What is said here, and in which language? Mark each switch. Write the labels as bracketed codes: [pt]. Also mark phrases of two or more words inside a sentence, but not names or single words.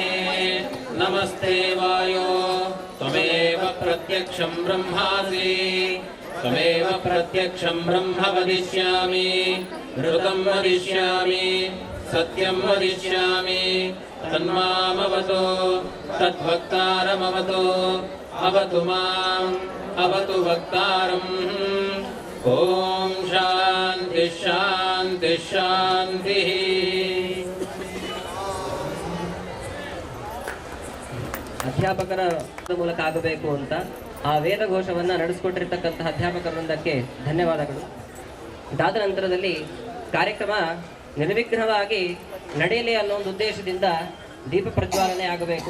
[sa] नमस्ते वायो त्वमेव प्रत्यक्षं ब्रह्मासि त्वमेव प्रत्यक्षं ब्रह्म वदिष्यामि ऋतं वदिष्यामि सत्यं वदिष्यामि तन्मामवतु तद्भक्तारमवतु अवतु माम् अवतु वक्तारम् ओम शांति शांति शांति। [kn] ಅಧ್ಯಾಪಕರ ಮೂಲಕ ಆಗಬೇಕು ಅಂತ ಆ ವೇದ ಘೋಷವನ್ನು ನಡೆಸಿಕೊಟ್ಟಿರ್ತಕ್ಕಂತಹ ಅಧ್ಯಾಪಕ ವೃಂದಕ್ಕೆ ಧನ್ಯವಾದಗಳು. ಇದಾದ ನಂತರದಲ್ಲಿ ಕಾರ್ಯಕ್ರಮ ನಿರ್ವಿಘ್ನವಾಗಿ ನಡೆಯಲಿ ಅನ್ನೋ ಒಂದು ಉದ್ದೇಶದಿಂದ ದೀಪ ಪ್ರಜ್ವಾಲನೆ ಆಗಬೇಕು.